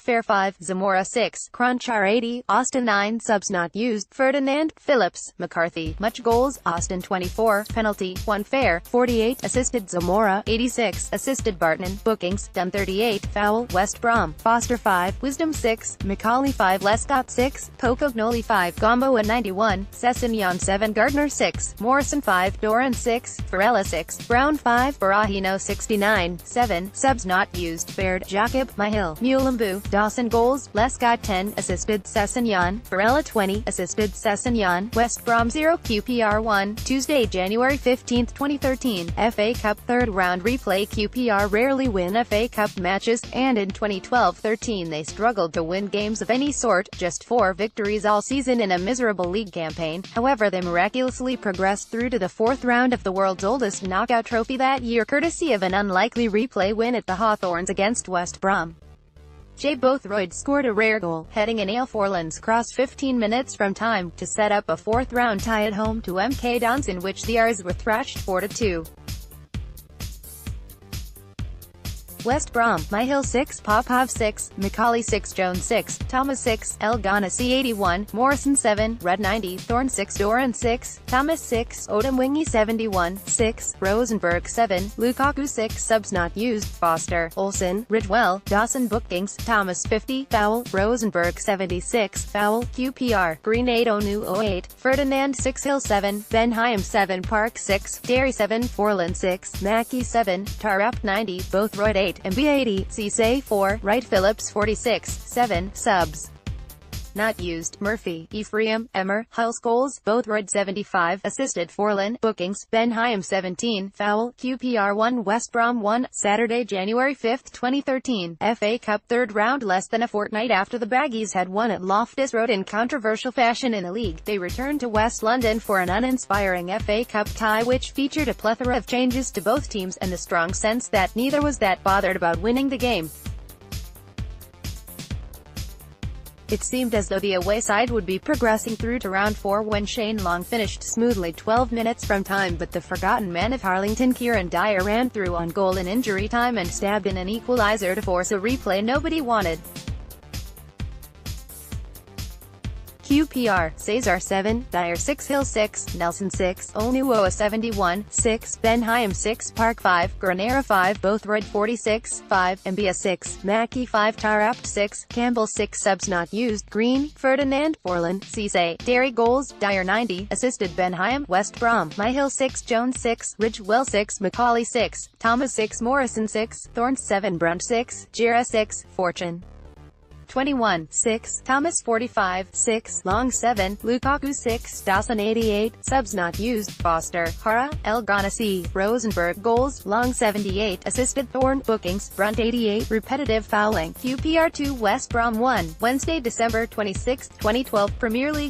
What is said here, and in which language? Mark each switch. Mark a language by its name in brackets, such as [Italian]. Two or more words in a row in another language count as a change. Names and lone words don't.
[English] Fair 5, Zamora 6, Crunchar 80, Austin 9, subs not used, Ferdinand, Phillips, McCarthy, much goals, Austin 24, penalty, 1 fair, 48, assisted Zamora, 86, assisted Barton, bookings, Dunn 38, foul, West Brom, Foster 5, Wisdom 6, Macaulay 5, Lescott 6, Pocognoli 5, Gombo 91, Sessignon 7, Gardner 6, Morrison 5, Doran 6, Varela 6, Brown 5, Barahino 69, 7, subs not used, Baird, Jacob, Myhill, Mulembu, Dawson goals, Lescott 10, assisted Sessignon, Varela 20, assisted Sessignon, West Brom 0, QPR 1, Tuesday, January 15, 2013, FA Cup third round replay. QPR rarely win FA Cup matches, and in 2012-13 they struggled to win games of any sort, just 4 victories all season in a miserable league campaign. However, they miraculously progressed through to the 4th round of the world's oldest knockout trophy that year, courtesy of an unlikely replay win at the Hawthorns against West Brom. Jay Bothroyd scored a rare goal, heading an Ale Forlan's cross 15 minutes from time, to set up a 4th round tie at home to MK Dons, in which the Rs were thrashed 4-2. West Brom, Myhill 6, Popov 6, Macaulay 6, Jones 6, Thomas 6, El Ghanassi 81, Morrison 7, Red 90, Thorne 6, Doran 6, Thomas 6, Odemwingie 71, 6, Rosenberg 7, Lukaku 6, subs not used, Foster, Olsen, Ridgewell, Dawson bookings, Thomas 50, foul, Rosenberg 76, foul, QPR, Green 8, Onuoha 8, Ferdinand 6, Hill 7, Benheim 7, Park 6, Derry 7, Forlan 6, Mackey 7, Tarap 90, Bothroyd 8, MB 80, Cisse 4, Wright Phillips 46, 7, subs not used, Murphy, Ephraim, Emmer, Hulse goals, Bothroyd 75, assisted Forlan, bookings, Benheim 17, foul, QPR 1, West Brom 1, Saturday, January 5, 2013, FA Cup third round. Less than a fortnight after the Baggies had won at Loftus Road in controversial fashion in a league, they returned to West London for an uninspiring FA Cup tie which featured a plethora of changes to both teams, and the strong sense that neither was that bothered about winning the game. It seemed as though the away side would be progressing through to round 4 when Shane Long finished smoothly 12 minutes from time, but the forgotten man of Harlington, Kieran Dyer, ran through on goal in injury time and stabbed in an equaliser to force a replay nobody wanted. QPR, Cesar 7, Dyer 6, Hill 6, Nelson 6, Onuoha 71, 6, Benheim 6, Park 5, Granera 5, Bothroyd 46, 5, Mbia 6, Mackey 5, Tarap 6, Campbell 6, subs not used, Green, Ferdinand, Forlan, Cisse, Derry goals, Dyer 90, assisted Benheim, West Brom, Myhill 6, Jones 6, Ridgewell 6, Macaulay 6, Thomas 6, Morrison 6, Thorne 7, Brunt 6, Jira 6, Fortune 21, 6, Thomas 45, 6, Long 7, Lukaku 6, Dawson 88, subs not used, Foster, Hara, El Ghanassi, Rosenberg goals, Long 78, assisted Thorne, bookings, Brunt 88, repetitive fouling, QPR 2, West Brom 1, Wednesday, December 26, 2012, Premier League.